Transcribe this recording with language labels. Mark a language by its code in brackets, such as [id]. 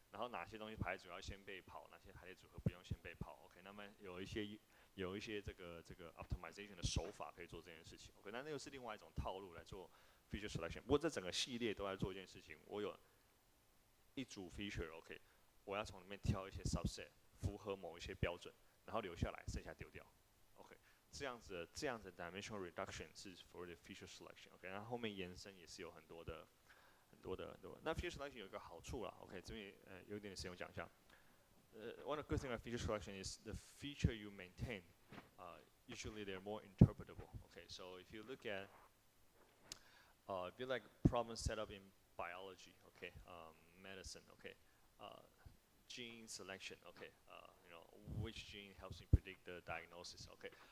[zh] 然后哪些东西排列组合要先被跑，哪些排列组合不用先被跑 ，OK。那么有一些这个 optimization 的手法可以做这件事情 ，OK。那又是另外一种套路来做 feature selection。不过这整个系列都在做一件事情，我有一组 feature，OK， 我要从里面挑一些 subset 符合某一些标准，然后留下来，剩下丢掉 ，OK。这样子的 dimensional reduction 是 [en] for the feature selection， [zh] OK。然后后面延伸也是有很多的。那 feature selection 有一个好处啦 ，OK， 这边有一点时间我讲一下。 [en] One of the good thing about feature selection is the feature you maintain. Usually they're more interpretable. Okay, so if you look at, if you like problem set up in biology, okay, medicine, okay, gene selection, okay, which gene helps me predict the diagnosis, okay.